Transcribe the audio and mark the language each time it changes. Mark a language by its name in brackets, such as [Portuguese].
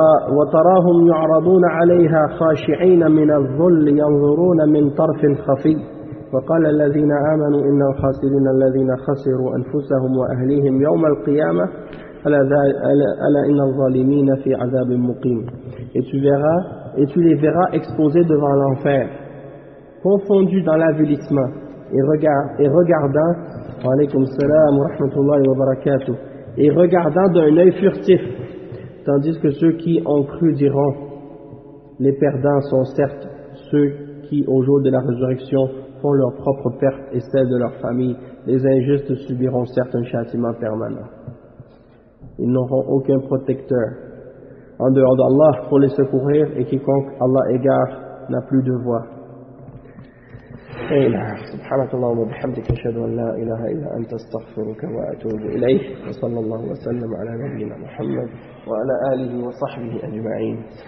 [Arabic] وتراهم يعرضون عليها خاشعين من الظل ينظرون من طرف خفي وقال الذين آمنوا إن الخاسرين الذين خسروا أنفسهم وأهليهم يوم القيامة ألا إن الظالمين في عذاب مقيم. [French] Et tu les verras exposés devant l'enfer, confondus dans l'avilissement et regardant [Arabic] عليكم السلام ورحمة الله وبركاته [French] et regardant d'un œil furtif. Tandis que ceux qui ont cru diront, les perdants sont certes ceux qui, au jour de la résurrection, font leur propre perte et celle de leur famille. Les injustes subiront certes un châtiment permanent. Ils n'auront aucun protecteur en dehors d'Allah pour les secourir et quiconque Allah égare n'a plus de voix. [Arabic] سبحانك اللهم وبحمدك اشهد ان لا اله الا انت استغفرك واتوب اليك وصلى الله وسلم على نبينا محمد وعلى اله وصحبه اجمعين